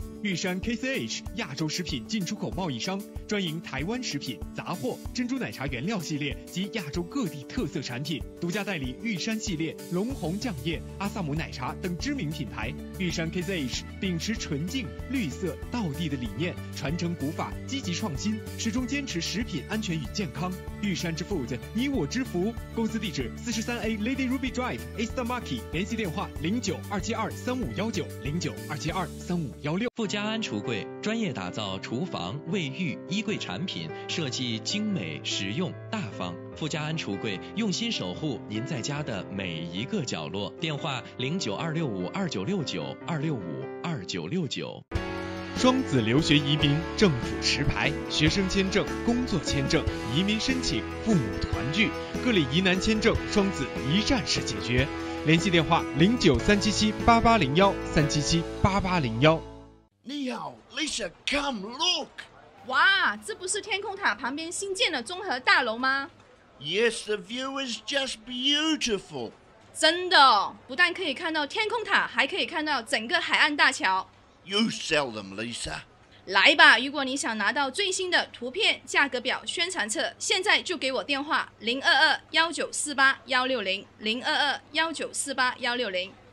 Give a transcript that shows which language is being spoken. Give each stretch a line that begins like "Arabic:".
Chinese: 玉山 KCH 亚洲食品进出口贸易商，专营台湾食品、杂货、珍珠奶茶原料系列及亚洲各地特色产品，独家代理玉山系列、龙红酱业、阿萨姆奶茶等知名品牌。玉山 KCH 秉持纯净、绿色、道地的理念，传承古法，积极创新，始终坚持食品安全与健康。玉山之 Food， 你我之福。公司地址43A Lady Ruby Drive East Market， 联系电话09-272-3519 09-272-3516。富家安橱柜专业打造厨房、卫浴、衣柜产品，设计精美、实用、大方。富家安橱柜用心守护您在家的每一个角落。电话09-265-2969 265-2969。双子留学移民政府持牌，学生签证、工作签证、移民申请、父母团聚，各类疑难签证，双子一站式解决。联系电话09-377-8801 377-8801。你好
English: ，Lisa， come look。
Chinese: 哇，这不是天空塔旁边新建的综合大楼吗
English: ？Yes, the view is just beautiful。
Chinese: 真的，不但可以看到天空塔，还可以看到整个海岸大桥。
English: You sell them, Lisa。
Chinese: 来吧，如果你想拿到最新的图片、价格表、宣传册，现在就给我电话022-1948-160 022-1948-160。